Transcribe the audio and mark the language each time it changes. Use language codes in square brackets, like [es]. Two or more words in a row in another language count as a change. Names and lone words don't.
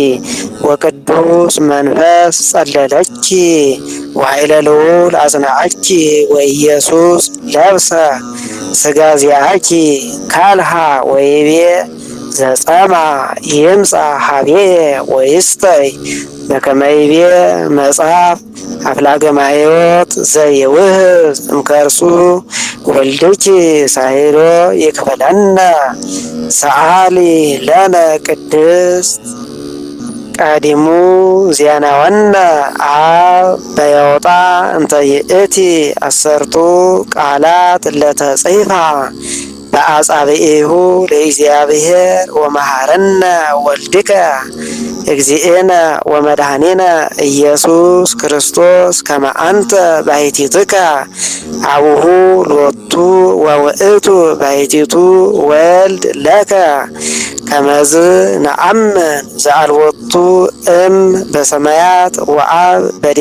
[gez] ወቅዱስ መንፈስ ጸለለኪ ወኃይለ ልዑል አጽንዐኪ ወኢየሱስ ለብሰ ሥጋ ዚአኪ ካልሃ ወይቤ ዘጸማ ይምጻ ሀቤየ ወይስተይ በከመ ይቤ መጽሐፍ አፍላገ ማሕይወት ዘይውህዝ እምከርሱ ወልድኪ ሳይሎ ይክፈለነ ሰአሊ ለነ ቅድስት ቀዲሙ ዜናወነ አብ በየወጣ እንተ ይእቲ አሰርቱ ቃላት ለተጽሕፋ በአጻብዒሁ ለእግዚአብሔር ወመሐረነ ወልድከ እግዚእነ ወመድኃኒነ ኢየሱስ ክርስቶስ ከመ አንተ ባሕቲትከ አቡሁ ሎቱ ወውእቱ ባሕቲቱ ወልድ ለከ ከመዝ ነአምን ዘአልቦቱ እም በሰማያት ወአብ በዲበ